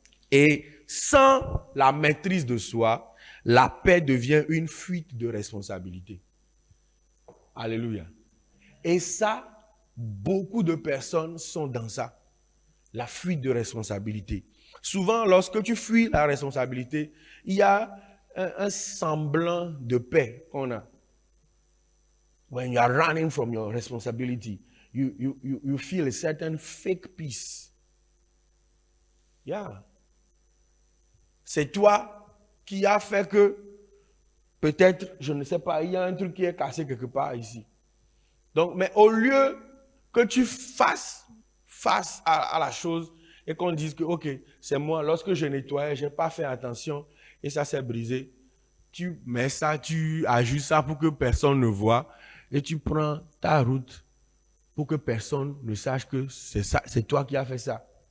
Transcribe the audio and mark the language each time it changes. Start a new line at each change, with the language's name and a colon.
French: Et sans la maîtrise de soi, la paix devient une fuite de responsabilité. Alléluia. Et ça, beaucoup de personnes sont dans ça. La fuite de responsabilité. Souvent, lorsque tu fuis la responsabilité, il y a un semblant de paix qu'on a.
English: When you are running from your responsibility, you feel a certain fake peace. Yeah.
French: C'est toi qui as fait que peut-être, je ne sais pas, il y a un truc qui est cassé quelque part ici. Donc, mais au lieu que tu fasses face à la chose et qu'on dise que, ok, c'est moi, lorsque je nettoyais, je n'ai pas fait attention et ça s'est brisé, tu mets ça, tu ajustes ça pour que personne ne voit et tu prends ta route pour que personne ne sache que c'est toi qui as fait ça.